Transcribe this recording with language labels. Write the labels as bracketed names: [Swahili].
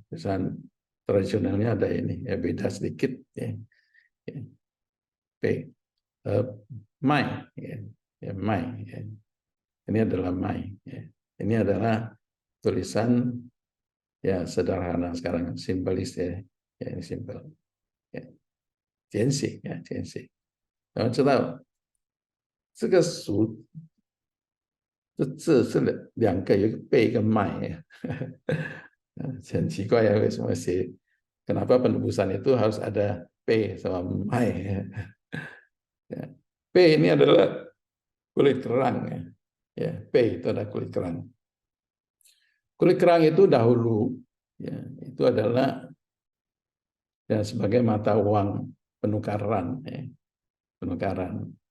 [Indonesian] Tulisan tradisionalnya ada ini ya, beda sedikit ya. P. Mai ya, mai ya. Ini adalah mai ya. Ini adalah tulisan ya sederhana sekarang, simbolis ya. Ya ini simpel ya. [Chinese] 简写呀，简写。然后知道这个属这字是两个，有一个贝一个麦呀，很奇怪呀，为什么写？ [Indonesian] Kenapa penubusan itu harus ada P sama mai ya. P ini adalah kulit kerang ya. Ya, P itu adalah kulit kerang. Kulit kerang itu dahulu ya, itu adalah ya sebagai mata uang penukaran ya. Penukaran.